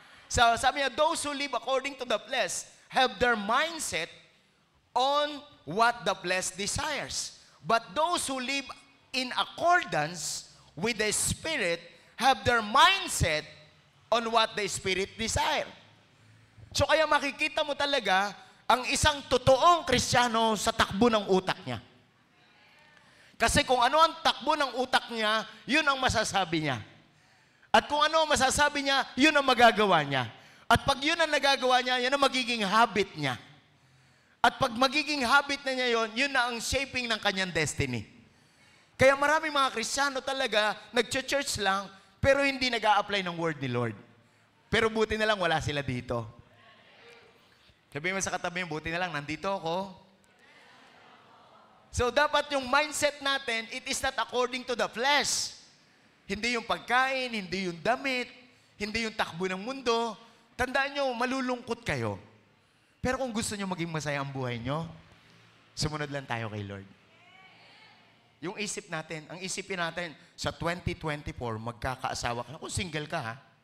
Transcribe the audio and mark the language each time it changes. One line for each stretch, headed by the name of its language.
English: So,
Filipino: sabi niya,
English: those who live according to the flesh have their mindset on what the flesh desires. But those who live in accordance with the Spirit have their mindset on what the Spirit desire.
Filipino: So kaya makikita mo talaga ang isang totoong Kristiyano sa takbo ng utak niya. Kasi kung ano ang takbo ng utak niya, yun ang masasabi niya. At kung ano ang masasabi niya, yun ang magagawa niya. At pag yun ang nagagawa niya, yun ang magiging habit niya. At pag magiging habit na niya yun, yun na ang shaping ng kanyang destiny. Kaya maraming mga Kristiyano talaga, nag-church lang, pero hindi nag-a-apply ng word ni Lord. Pero buti na lang wala sila dito. Sabihin mo sa katabi, buti na lang, nandito ako.
English: So
Filipino: dapat yung mindset natin,
English: it is not according to the flesh.
Filipino: Hindi yung pagkain, hindi yung damit, hindi yung takbo ng mundo. Tandaan nyo, malulungkot kayo. Pero kung gusto nyo maging masaya ang buhay nyo, sumunod lang tayo kay Lord. Yung isip natin, ang isipin natin, sa 2024, magkakaasawa ka. Kung single ka, ha?